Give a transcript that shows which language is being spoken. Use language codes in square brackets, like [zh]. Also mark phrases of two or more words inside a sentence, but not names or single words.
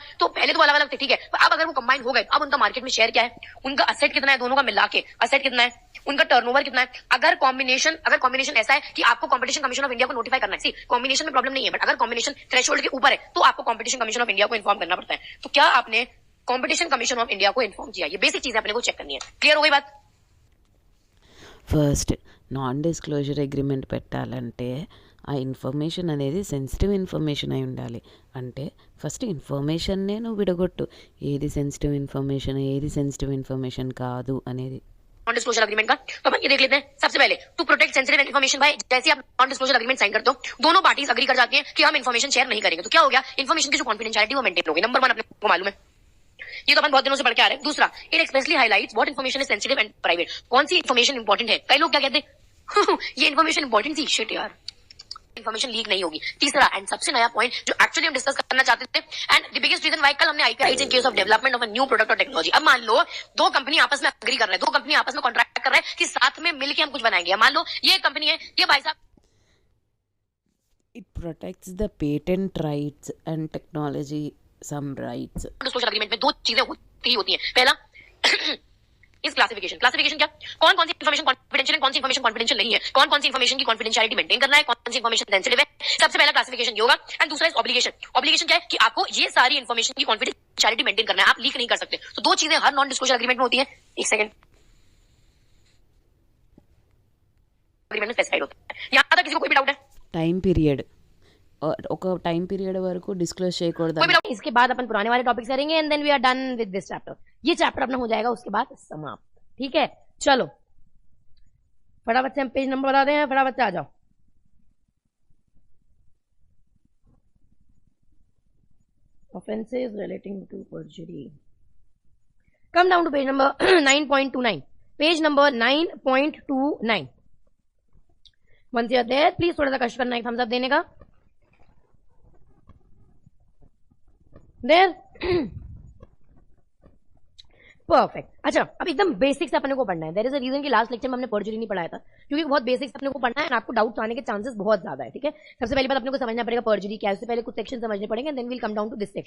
[hi] तो पहले तो अलग अलग थे, ठीक है, अब अगर वो कंबाइन हो गए, अब उनका मार्केट में शेयर क्या है, उनका असेट कितना है, दोनों का मिला के असेट कितना है, उनका टर्नओवर कितना है। अगर कॉम्बिनेशन ऐसा है कि आपको कॉम्पिटिशन कमीशन ऑफ इंडिया को नोटिफाई करना है, सी कॉम्बिनेशन में प्रॉब्लम नहीं है, बट अगर [en] combination threshold [hi] के ऊपर है तो आपको कॉम्पिटिशन कमीशन ऑफ इंडिया को इन्फॉर्म करना पड़ता है। तो क्या आपने कॉम्पिटिशन कमीशन ऑफ इंडिया को इन्फॉर्म किया? ये बेसिक चीजें अपने को चेक करनी है। क्लियर हो गई बात? [te] ఫస్ట్ [en] non disclosure agreement [te] పెట్టాలంటే ఆ ఇన్ఫర్మేషన్ అనేది [en] sensitive information [te] అయి ఉండాలి. అంటే ఫస్ట్ ఇన్ఫర్మేషన్నే నువ్వు విడగొట్టు, ఏది [en] sensitive information, [te] ఏది [en] sensitive information [te] కాదు అనేది. [en] non disclosure agreement [hi] का तो अपन ये देख लेते हैं। सबसे पहले [en] to protect sensitive information, [hi] भाई जैसे आप [en] non disclosure agreement [hi] साइन करते हो, दोनों पार्टीज अग्री कर जाती हैं कि हम [en] information share [hi] नहीं करेंगे, तो क्या हो गया, इन्फॉर्मेशन की जो कॉन्फिडेंशियलिटी वो मेंटेन होगी। नंबर 1 अपने को मालूम है, ये तो अपन बहुत दिनों से पढ़ के आ रहे हैं। दूसरा, [en] it expressly highlights what information is sensitive and private. [hi] कौन सी [en] information important [hi] है? कई लोग क्या कहते हैं ये [en] information important [hi] थी, शिट यार [en] information leak [hi] नहीं होगी। तीसरा एंड सबसे नया पॉइंट जो एक्चुअली हम डिस्कस करना चाहते थे, [en] and the biggest reason why [hi] कल हमने [en] IP in case of development of a new product [hi] और टेक्नोलॉजी। अब मान लो दो कंपनी आपस में अग्री कर रहे हैं, दो कंपनी आपस में कॉन्ट्रैक्ट कर रहे हैं कि साथ में मिलकर हम कुछ बनाएंगे। मान लो ये कंपनी है, ये भाई साहब [en] It protects the patent rights and technology some rights. disclosure agreement [hi] में दो चीजें होती हैं। पहला इस क्लासिफिकेशन क्या, कौन कौन सी [en] information confidential [hi] है, कौन सी [en] information confidential [hi] नहीं है, कौन कौन सी इन्फॉर्मेशन की [en] confidentiality maintain [hi] करना है, कौन सी [en] information sensitive [hi] है। सबसे पहला क्लासिफिकेशन ये होगा। एंड दूसरा [en] is obligation [hi] क्या है कि आपको ये सारी इन्फॉर्मेशन की [en] confidentiality maintain [hi] करना है, आप लीक नहीं कर सकते। तो दो चीजें हर [en] non disclosure agreement [hi] में होती है। एक सेकंड, अग्रीमेंट में स्पेसिफाइड होता है। यहां तक किसी को कोई भी डाउट है? [en] time period [te] ఒక [en] time period [te] వరకు డిస్క్లోజ్ చేయకూడదు. [hi] कोई भी डाउट? इसके बाद अपन पुराने वाले टॉपिक्स करेंगे [en] and then we are done with this chapter. [hi] ये चैप्टर अपना हो जाएगा उसके बाद समाप्त, ठीक है। चलो फटाफट से हम [en] page number [hi] बता दें, फटाफट से आ जाओ। [en] Offenses relating to perjury. Come down to page number 9.29. Page number 9.29. Once you are there, please [hi] थोड़ा सा कष्ट करना एक [en] thumbs up [hi] देने का। [en] There. [hi] परफेक्ट। अच्छा, अब एकदम बेसिक्स अपने को पढ़ना है। [en] there is a reason [hi] कि [en] last lecture [hi] में हमने पर्जुरी नहीं पढ़ाया था, क्योंकि बहुत बेसिक्स अपने को पढ़ना है और आपको डाउट्स आने के चांसेस बहुत ज्यादा है, ठीक है। सबसे पहली बात अपने को समझना पड़ेगा पर्जुरी क्या है। उससे पहले कुछ सेक्शन समझने पड़ेंगे, [en] then will come down to this section.